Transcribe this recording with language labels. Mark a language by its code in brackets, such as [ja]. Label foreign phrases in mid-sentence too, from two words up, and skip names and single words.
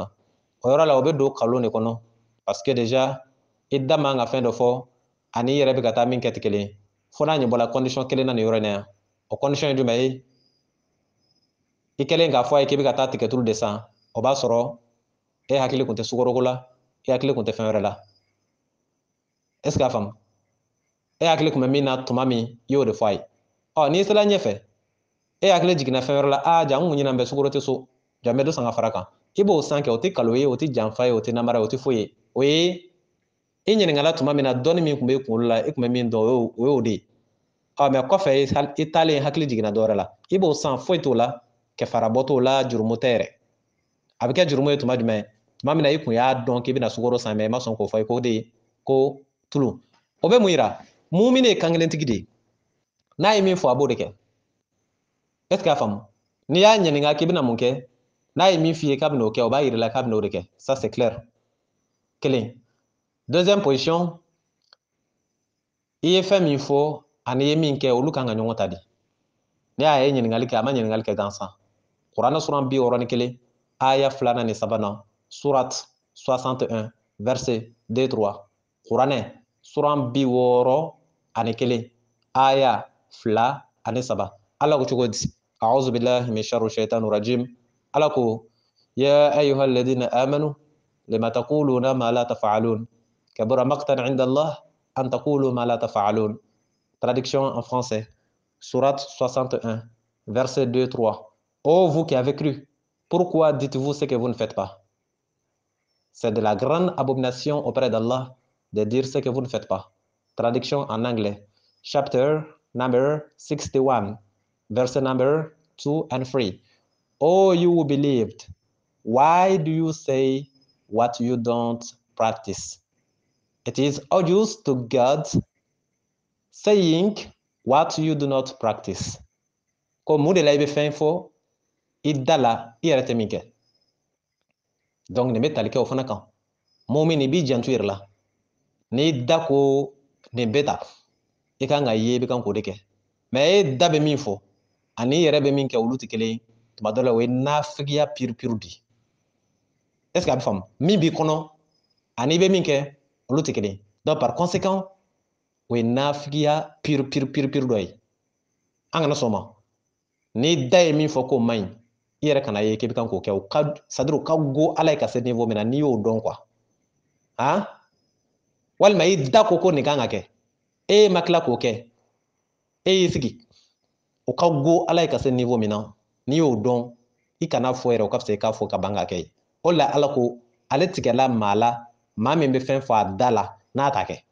[bm] O yɔrɔ la o bɛ don kalon de kɔnɔ [fr] parce que déjà [bm] i da man ka fɛn dɔ fɔ ani i yɛrɛ bɛ ka taa min kɛ tɛ kelen ye. Fo n'a ɲɛbɔla condition kelen na nin yɔrɔ in na yan. O condition ye jumɛn ye? I kɛlen k'a fɔ a ye k'i bɛ ka taa tigɛ tulu de san, o b'a sɔrɔ e hakili kun tɛ sukaroko la, e hakili kun tɛ fɛn wɛrɛ la. [fr] Est ce que [bm] a faamu? E hakili kun bɛ min na tuma min i y'o de fɔ a ye. N'i sera ɲɛfɛ e hakili jiginna fɛn wɛrɛ la, ja n kun ɲinan bɛ sukaro tɛ so, ja n bɛ dɔ san ka fara kan. I b'o san kɛ, o tɛ kalo ye, o tɛ janfa ye, o tɛ namara ye, o tɛ foyi ye. O ye i ɲininkala tuma min na dɔnni min kun bɛ i kunkolo la, i kun bɛ min dɔn o y'o de ye. Mais kɔfɛ i taalen hakili jiginna dɔ wɛrɛ la, i b'o san foyi t'o la, kɛfarabɔ t'o la, jurumu tɛ yɛrɛ. A bɛ kɛ jurumu ye tuma jumɛn? Tuma min na i kun y'a dɔn k'i bɛna sukaro san mais i ma sɔn k'o fɔ, i ko de ko tulu. O bɛ mun yira? Mumini ye kan kelentigi de ye. N'a ye min fɔ a b'o de kɛ. [fr] Est ce que [bm] a faamu? N'i y'a ɲininka k'i bɛna mun kɛ, n'a ye min f'i ye k'a bɛna o kɛ, o b'a yira i la k'a bɛna o de kɛ. [fr] Ça c'est clair. [bm] Kelen. [fr] Deuxième position, [bm] i ye fɛn min fɔ ani i ye min kɛ olu kan ka ɲɔgɔn ta de. Ni a ye ɲininkali kɛ a ma ɲininkali kɛ gansan. Kuranɛ sura 61 aya 2 ni 3, [fr] surat 61 verset 2-3. [bm] Kuranɛ sura 61 aya 2 ani 3. Ala ko cogo di? [ar] أعوذ بالله من شر الشيطان الرجيم. Ala ko يا أيها الذين آمنوا لم تقولون ما لا تفعلون. كبر مقتا عند الله أن تقولوا ما لا تفعلون. [fr] Traduction en français. Surat 61 verset 2-3. Ô vous qui avez cru, pourquoi dites-vous ce que vous ne faites pas? C'est de la grande abomination auprès d'Allah de dire ce que vous ne faites pas. Traduction en anglais. [en] Chapter number 61, verset number 2 and 3. Oh, you who believed, why do you say what you don't practice? It is odious to God saying what you do not practice. [bm] Ko mun de la i bɛ fɛn fɔ i da la i yɛrɛ tɛ min kɛ. Donc nin bɛ tali kɛ o fana kan. Mumin i b'i janto i yɛrɛ la. N'i da ko nin bɛ ta, i kan ka ye i bɛ kan k'o de kɛ. Mais e da bɛ min fɔ ani i yɛrɛ bɛ min kɛ olu tɛ kelen ye. Tuma dɔ la o ye nafigiya piri-piri de. [fr] Est ce que [bm] a bɛ faamu? Min b'i kɔnɔ ani i bɛ min kɛ olu tɛ kelen ye. [fr] Donc par conséquent [bm] o ye nafigiya piri-piri dɔ ye. An kana sɔn o ma. N'i da ye min fɔ k'o man ɲi, i yɛrɛ kana ye k'i bɛ kan k'o kɛ c'est-à-dire u ka go ala ye ka se niveau min na n'i y'o dɔn quoi walima i da ko nin kan ka kɛ e ma tila k'o kɛ e y'i sigi u ka go ala ye ka se niveau min na n'i y'o dɔn i kana fɔ yɛrɛ o ka fisa i k'a fɔ ka ban ka kɛ o la ala ko ale tigɛla maa la maa min bɛ fɛn fɔ a da la n'a t'a kɛ